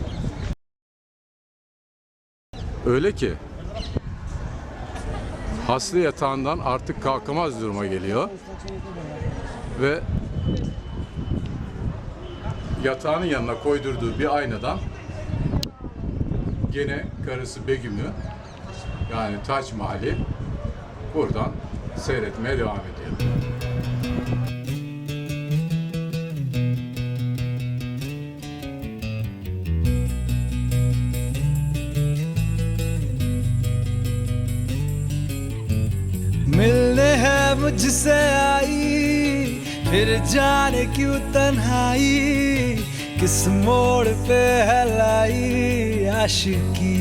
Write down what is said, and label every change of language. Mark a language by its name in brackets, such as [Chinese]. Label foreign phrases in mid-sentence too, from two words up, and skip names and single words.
[Turkish] Öyle ki hasta yatağından artık kalkamaz duruma geliyor ve yatağının yanına koydurduğu bir aynadan gene karısı Begüm'ü, yani Tac Mahal'i buradan seyretmeye devam ediyor. [Hindi] मिलने है मुझसे आई, फिर जाने क्यों तन्हाई, किस मोड़ पे है लाई आशिकी।